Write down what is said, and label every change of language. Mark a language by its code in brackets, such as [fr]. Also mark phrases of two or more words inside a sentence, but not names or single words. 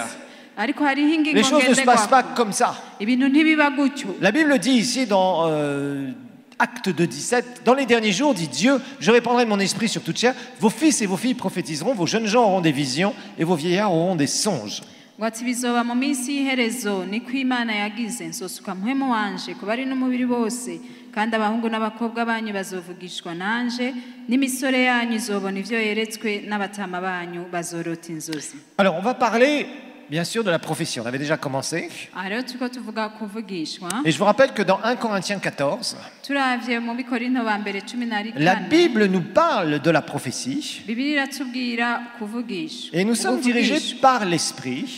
[fr] Les choses ne se passent pas comme ça. La Bible dit ici dans Acte 2:17, dans les derniers jours, dit Dieu, je répandrai de mon esprit sur toute chair, vos fils et vos filles prophétiseront, vos jeunes gens auront des visions et vos vieillards auront des songes. [rn] kandi abahungu n'abakobwa banyu bazovugishwa nanje n'imisore yanyu izobona ivyo yeretswe n'abatama banyu bazorota inzozi. [fr] Alors on va parler bien sûr de la prophétie, on avait déjà commencé. Et je vous rappelle que dans 1 Corinthiens 14, la Bible nous parle de la prophétie. Et nous sommes dirigés par l'Esprit.